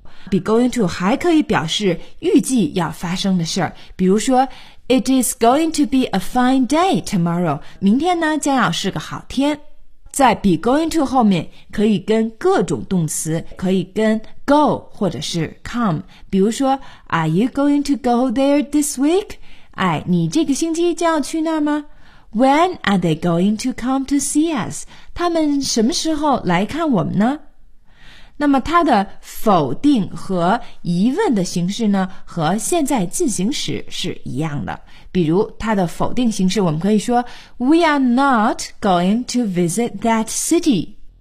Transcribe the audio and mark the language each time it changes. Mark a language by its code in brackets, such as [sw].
[en] Be going to [zh] 还可以表示预计要发生的事，比如说 [en] It is going to be a fine day tomorrow. [zh] 明天呢将要是个好天。在 be going to 后面可以跟各种动词，可以跟 go 或者是 come， 比如说 [en] Are you going to go there this week? [zh] 哎，你这个星期将要去那儿吗？ [en] When are they going to come to see us? [zh] 他们什么时候来看我们呢？那么它的否定和疑问的形式呢，和现在进行时是一样的。比如它的否定形式，我们可以说 [en] We are not going to visit that city。